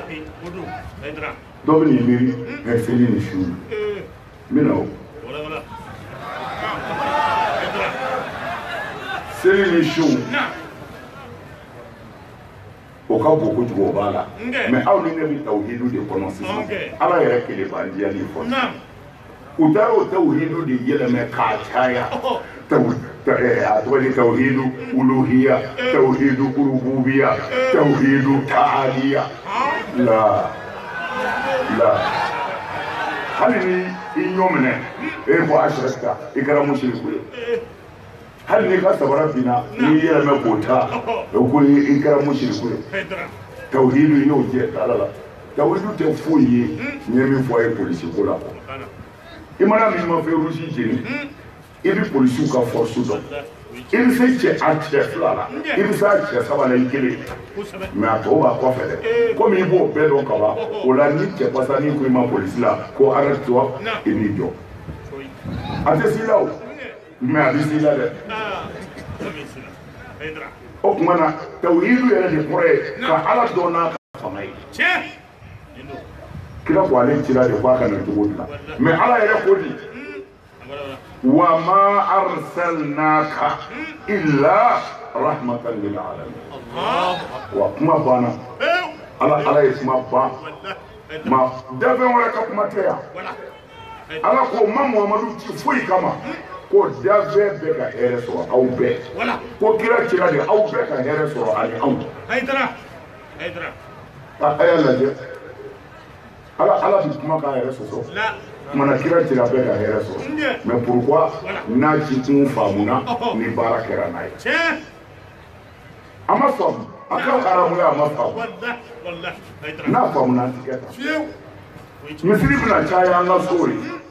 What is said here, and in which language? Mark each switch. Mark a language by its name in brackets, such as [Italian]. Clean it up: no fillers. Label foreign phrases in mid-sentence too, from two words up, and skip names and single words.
[Bambara] dɔ bɛ n'i miiri seli ni su n bɛ na o seli ni su o ka bon kojugu o b'a la mais aw ni ne bɛ tawhidu de kɔnɔ sisan Ala yɛrɛ kelen b'an diyali fɔ u taara o tawhidu de yɛlɛmɛ k'a caya [Arabic] توحيد ألوهية توحيد ربوبية توحيد تعالية لا لا [Bambara] hali ni i ɲɔminɛ e ko ashrakta i kɛra mushriku ye hali ni ka sabara bina n'i yɛlɛmɛ k'o ta ko i kɛra mushriku ye tawhidu y'o jɛ ala la tawhidu tɛ foyi ye n ye min fɔ a ye polisi ko la i mana min ma fɛ rusi jeni i bɛ polisiw ka force dɔn i bɛ se cɛ a cɛ fila la i bɛ se a cɛ saba la i kelen mais a tɔw b'a kɔfɛ dɛ komi i b'o bɛɛ dɔn ka ban o la ni cɛ pasa n'i ko i ma polisi la ko [French] arrête toi [Bambara] i b'i jɔ a tɛ s'i la o mais a bɛ s'i la dɛ o tuma na tawhidu yɛrɛ de kɔrɔ ye ka ala dɔn n'a ka fanga ye kira ko ale cira de ko a kana cogo dilan mais ala yɛrɛ ko di [Arabic] وما أرسلناك إلا رحمة للعالمين [Bambara] wa kuma banna ala ye kuma ban ma dafɛn wɛrɛ ka kuma tɛ yan ala ko ma muhamadu ci foyi kama ko dafɛn bɛ ka hɛrɛ sɔrɔ aw bɛɛ ko kira cira de aw bɛɛ ka hɛrɛ sɔrɔ ani anw a y'a lajɛ ala bi kuma k'a yɛrɛ sɔsɔ mana kira cira bɛɛ ka hɛrɛ sɔrɔ [French] mais pourquoi [Bambara] n'a ci kun faamuna ni baara kɛra n'a ye a ma faamu a ka haramuya a ma faamu n'a faamuna an ti kɛ tan misiri bɛna caya an ka so ye